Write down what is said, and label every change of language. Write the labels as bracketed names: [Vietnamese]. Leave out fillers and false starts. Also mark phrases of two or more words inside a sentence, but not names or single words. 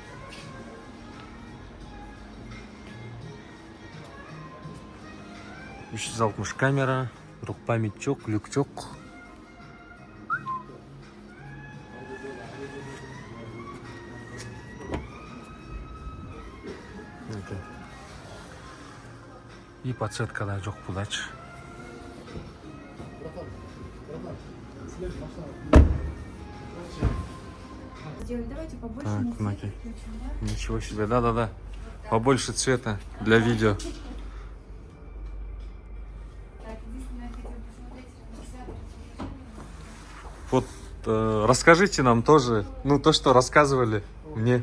[Kyrgyz] Үч жүз алтымыш камера, бирок память жок, люк жок. И подсветка да жок булачы. [Russian] Давайте побольше. Так, Маки. Ничего себе, да. Побольше цвета для видео. Вот расскажите нам тоже, ну то, что рассказывали мне.